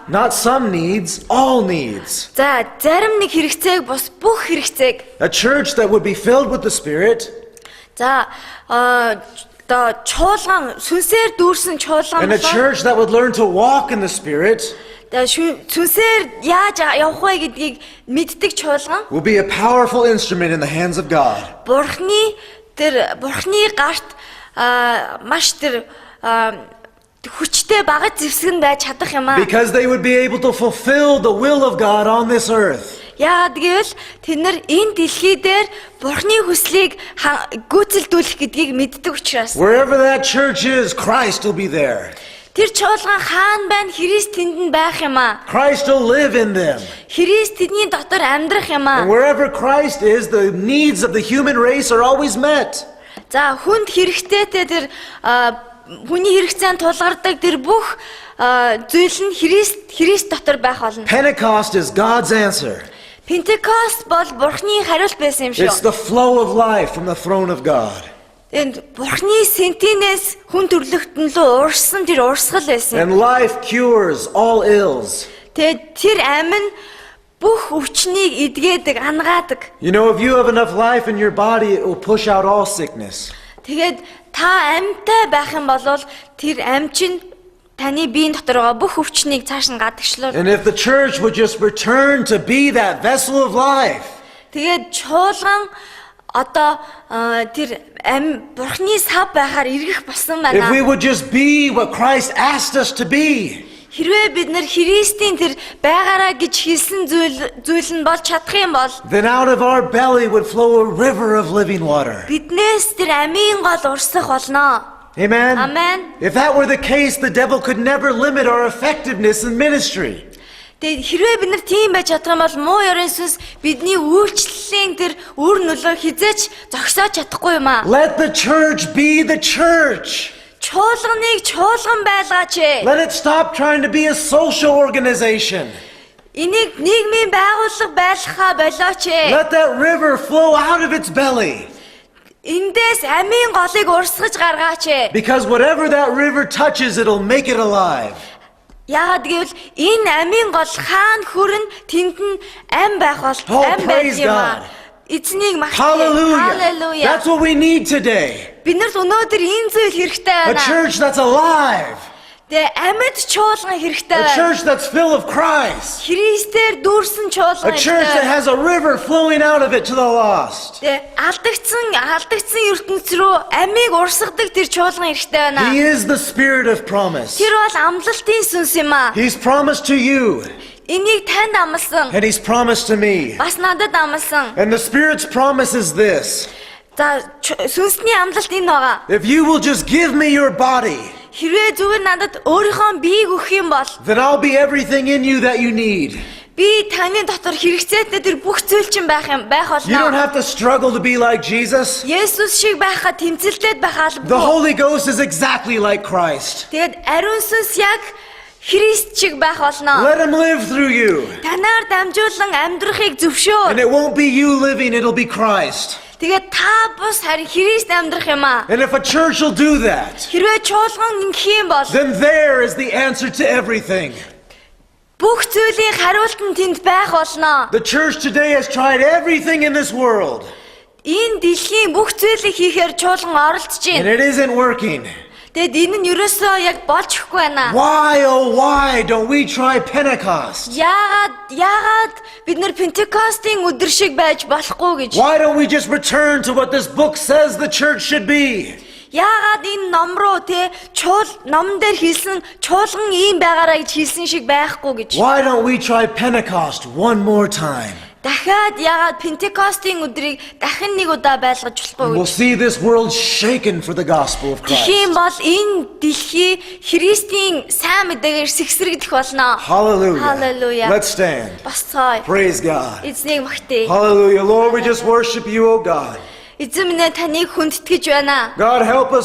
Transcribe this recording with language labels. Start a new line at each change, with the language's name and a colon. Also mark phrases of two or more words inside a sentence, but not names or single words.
English: Not some needs, all needs.
Mongolian: За зарим нэг хэрэгцээг бос бүх хэрэгцээг.
English: A church that would be filled with the Spirit
Mongolian: За одоо чуулган сүнсээр дүүрсэн чуулган
English: And a church that would learn to walk in the Spirit
Mongolian: сүнсээр яаж явах вэ гэдгийг мэддэг чуулган
English: will be a powerful instrument in the hands of God.
Mongolian: Бурхны гарт маш тэр хүчтэй багаж зэвсгэн байж чадах юм аа.
English: Because they would be able to fulfill the will of God on this earth.
Mongolian: Яагаад гэвэл тэд нар энэ дэлхий дээр Бурхны хүслийг гүйцэлдүүлэх гэдгийг мэддэг учраас.
English: Wherever that church is, Christ will be there.
Mongolian: Тэр чуулган хаан байна, Христ тэнд байх юм аа.
English: Christ will live in them.
Mongolian: Христ тэдний дотор амьдрах юм аа.
English: And wherever Christ is, the needs of the human race are always met.
Mongolian: За хүнд хэрэгтэйтэй тэр хүний хэрэгцээнд тулгардаг тэр бүх зүйл нь Христ дотор байх болно.
English: Pentecost is God's answer.
Mongolian: Пентекост бол Бурхны хариулт байсан юм
English: It's
Mongolian: шүү.
English: the flow of life from the throne of God.
Mongolian: Энд Бурхны сентинээс хүн төрлөختөн лөө урсан тэр урсгал байсан.
English: And life cures all ills.
Mongolian: Тэгээд тэр амин бүх өвчнийг эдгээдэг, ангаадаг.
English: You know, if you have enough life in your body, it will push out all sickness.
Mongolian: Тэгээд та амьтай байх юм бол тэр ам чинь таны биеийн дотор байгаа бүх өвчнийг цааш нь гадагшлуул.
English: And if the church would just return to be that vessel of life,
Mongolian: Тэгээд чуулган одоо тэр Бурхны сав байхаар эргэх болсон
English: if we
Mongolian: байна.
English: would just be what Christ asked us to be,
Mongolian: Хэрвээ бид нар Христийн тэр байгаараа гэж хэлсэн зүйл нь болж чадах юм бол
English: then out of our belly would flow a river of living water.
Mongolian: биднээс тэр амийн гол урсах болно.
English: Amen? Amen. If that were the case, the devil could never limit our effectiveness in ministry.
Mongolian: Тэгээд хэрвээ бид нар тийм байж чадах юм бол муу ёрын сүнс бидний үйлчлэлийн тэр үр нөлөө хизээч зогсоож чадахгүй юм аа.
English: Let the church be the church.
Mongolian: Чуулганыг чуулган байлгаач.
English: Let it stop trying to be a social organization.
Mongolian: Энийг нийгмийн байгууллага байлгахаа болооч.
English: Let that river flow out of its belly.
Mongolian: Эндээс амийн голыг урсгаж гаргаач.
English: Because whatever that river touches, it'll make it alive.
Mongolian: Яагаад гэвэл энэ амийн гол хаан хүрэн тэнд нь ам байх бол
English: Oh,
Mongolian: ам байх
English: praise
Mongolian: юм аа.
English: God.
Mongolian: Эзнийг магтъя.
English: Hallelujah.
Mongolian: Hallelujah.
English: That's what we need today.
Mongolian: Биднэрт өнөөдөр энэ зүйл хэрэгтэй
English: A
Mongolian: байна.
English: church that's alive.
Mongolian: Тэгээ амьд чуулган хэрэгтэй
English: A
Mongolian: байна.
English: church that's full of Christ.
Mongolian: Христээр дүүрсэн чуулган
English: A church that
Mongolian: хэрэгтэй.
English: has a river flowing out of it to the lost.
Mongolian: Тэгээ алдагдсан ертөнц рүү амийг урсгадаг тэр чуулган хэрэгтэй байна.
English: He is the Spirit of promise.
Mongolian: Тэр бол амлалтын сүнс юм аа.
English: He's promised to you,
Mongolian: Энийг танд амласан.
English: and He's promised to me.
Mongolian: Бас надад амласан.
English: And the Spirit's promise is this:
Mongolian: За сүнсний амлалт энэ байгаа.
English: if you will just give me your body,
Mongolian: Хэрвээ зүгээр надад өөрийнхөө биеийг өгөх юм бол
English: then I'll be everything in you that you need.
Mongolian: би таны дотор хэрэгцээтэй тэр бүх зүйл чинь байх
English: You don't
Mongolian: болно.
English: have to struggle to be like Jesus.
Mongolian: Есүс шиг байхад тэмцэлдээд байх
English: The
Mongolian: албагүй.
English: Holy Ghost is exactly like Christ.
Mongolian: Тэгэд ариун сүнс яг Христ шиг байх болно.
English: Let Him live through you.
Mongolian: Танаар дамжуулан амьдрахыг
English: And
Mongolian: зөвшөөр.
English: it won't be you living, it'll be Christ.
Mongolian: Тэгээд та бус харин Христ амьдрах юм аа.
English: And if a church will do that,
Mongolian: Хэрвээ чуулган ингэх юм бол
English: then there is the answer to everything.
Mongolian: бүх зүйлийн хариулт нь тэнд байх болно.
English: The church today has tried everything in this world,
Mongolian: Энэ дэлхийн бүх зүйлийг хийхээр чуулган оролдож
English: and
Mongolian: байна.
English: it isn't working.
Mongolian: Тэгэд энэ нь ерөөсөө яг болж өгөхгүй байна.
English: Why, oh why don't we try Pentecost?
Mongolian: Яагаад бид нар Пентекостийн өдөр шиг байж болохгүй гэж?
English: Why don't we just return to what this book says the church should be?
Mongolian: Яагаад энэ ном руу ном дээр хэлсэн чуулган ийм байгаараа гэж хэлсэн шиг байхгүй гэж?
English: Why don't we try Pentecost one more time?
Mongolian: Дахиад яагаад Пентекостийн өдрийг дахин нэг удаа байлгаж болохгүй
English: We'll
Mongolian: гэж?
English: see this world shaken for the gospel of
Mongolian: Тэгхийн
English: Christ.
Mongolian: бол энэ дэлхий Христийн сайн мэдээгээр сэгсрэгдэх болно.
English: Hallelujah.
Mongolian: Hallelujah.
English: Let's stand.
Mongolian: Босцоо.
English: Praise God.
Mongolian: Эзнийг магтъя.
English: Hallelujah. Lord, we just worship you, oh God.
Mongolian: Эзэн минь таныг хүндэтгэж байна.
English: God, help us